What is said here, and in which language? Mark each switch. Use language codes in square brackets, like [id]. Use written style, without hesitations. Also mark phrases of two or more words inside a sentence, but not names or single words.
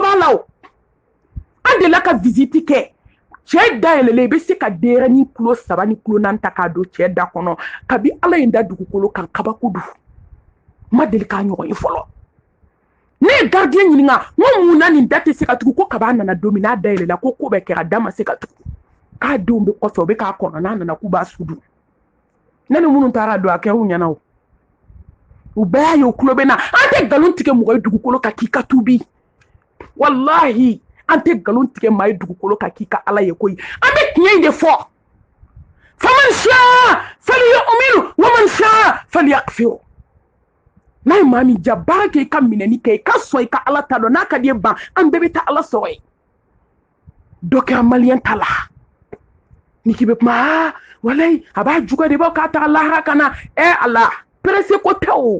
[bm] b'a la o an delila ka visite kɛ cɛ dayɛlɛlen i bɛ se ka denyɛrɛnin kilo 3 ni kilo 4 ta k'a don cɛ da kɔnɔ kabi ala ye n da dugukolo kan kabako don ma deli k'a ɲɔgɔn ye fɔlɔ ne ye gardien ɲininka n ko mun na nin da tɛ se ka tugu ko kaba nana don min n'a dayɛlɛla ko bɛɛ kɛra da ma se ka tugu k'a denw bɛ kɔfɛ u bɛ k'a kɔnɔ n'a nana k'u b'a sudu ne ni minnu taara don a kɛra u ɲɛna o u bɛɛ y'a ye u tulo bɛ na an tɛ nkalon tigɛ mɔgɔ ye dugukolo kan k'i ka tubi wallahi an tɛ nkalon tigɛ maa ye dugukolo kan k'i ka ala ye koyi an bɛ tiɲɛ in de fɔ [ar] فمن شاء فليؤمن و من شاء فليكفر [bm] n'a ye maa min ja baara kɛ i ka minɛni kɛ i ka sɔn i ka ala ta dɔn n'a ka di ye ban an bɛɛ bɛ taa ala sɔrɔ yen dɔ kɛra maliyɛn ta la ni k'i bɛ kuma walayi a b'a juguya de bɔ k'a taga lahara ka na ala perese ko tɛ o